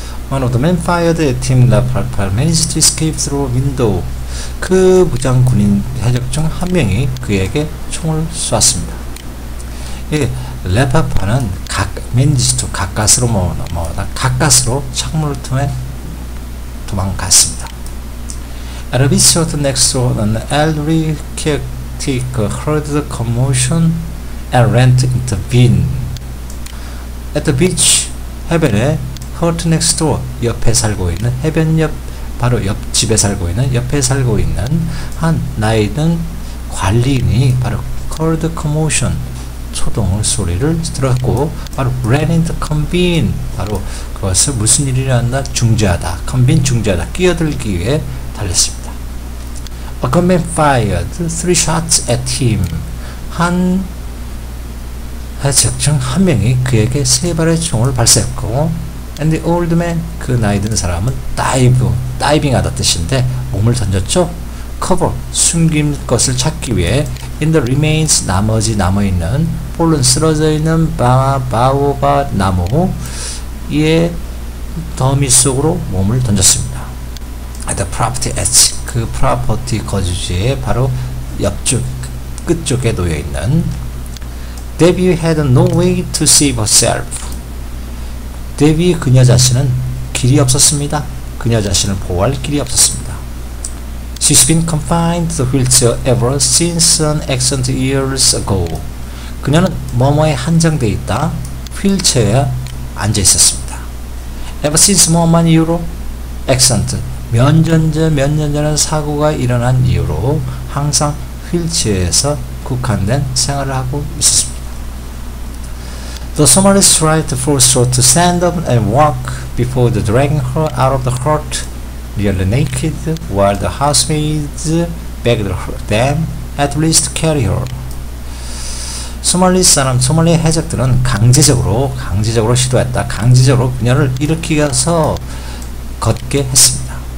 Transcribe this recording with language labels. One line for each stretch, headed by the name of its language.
English: One of the men fired at him. Lapalpal managed to escape through a window.
Korean: 그 무장 군인 해적 중 한 명이 그에게 총을 쐈습니다. 레파파는 맨지스도 가까스로 가까스로 창문을 통해 도망갔습니다.
English: At a beach next door, an elderly caretaker heard the commotion and ran to intervene. At the beach,
Korean: 해변에
English: hut next door,
Korean: 옆에 살고 있는 해변 옆 바로 옆집에 살고 있는 옆에 살고 있는 한 나이든 관리인이 바로
English: heard the commotion
Korean: 초동 소리를 들었고 바로
English: ran into convene
Korean: 바로 그것을 무슨 일이 일어났나 중재하다 convene 중재하다 끼어들기 위해 달렸습니다.
English: A gunman fired 3 shots at him.
Korean: 한 해적 중 한 명이 그에게 3발의 총을 발사했고
English: and the old man
Korean: 그 나이 든 사람은 다이빙 하다 뜻인데 몸을 던졌죠. cover 숨긴 것을 찾기 위해
English: in the remains
Korean: 나머지 남아있는 폴른 쓰러져 있는 바오바 나무의 더미 속으로 몸을 던졌습니다.
English: At the property edge
Korean: 그 프로퍼티 거주지의 바로 옆쪽 끝쪽에 놓여 있는 데비
English: had no way to save herself.
Korean: 데비 그녀 자신은 길이 없었습니다. 그녀 자신을 보호할 길이 없었습니다.
English: She's been confined to the wheelchair ever since an accident years ago.
Korean: 그녀는 뭐뭐에 한정되어 있다. 휠체어에 앉아 있었습니다.
English: Ever since
Korean: 뭐만 이후로 accident 몇 년 전에 사고가 일어난 이후로 항상 휠체어에서 국한된 생활을 하고 있었습니다.
English: The Somalis tried to force her to stand up and walk before dragging her out of the hut nearly naked, while the housemaids begged them at least to carry her.
Korean: 소말리 해적들은 강제적으로 시도했다. 강제적으로 그녀를 일으키어서 걷게 했습니다.